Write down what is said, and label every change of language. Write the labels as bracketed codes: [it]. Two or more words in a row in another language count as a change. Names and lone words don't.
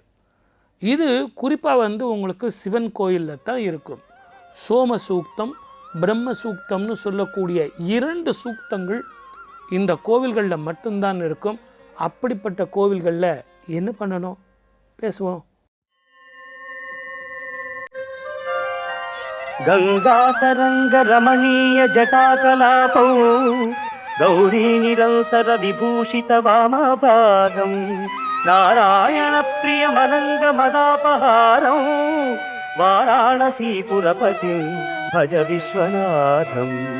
[ta] இது குறிப்பாக வந்து உங்களுக்கு சிவன் கோயிலில் தான் இருக்கும். சோம சூக்தம், பிரம்ம சூக்தம்னு சொல்லக்கூடிய 2 சூக்தங்கள் இந்த கோவில்களில் மட்டும்தான் இருக்கும். அப்படிப்பட்ட கோவில்களில் என்ன பண்ணணும் பேசுவோம். [sa] गंगातरंग रमणीय जटाकलापौ गौरी निरंतर विभूषित वामभागं नारायण प्रिय मदंग मदापहारं वाराणसीपुरपतिं भज विश्वनाथं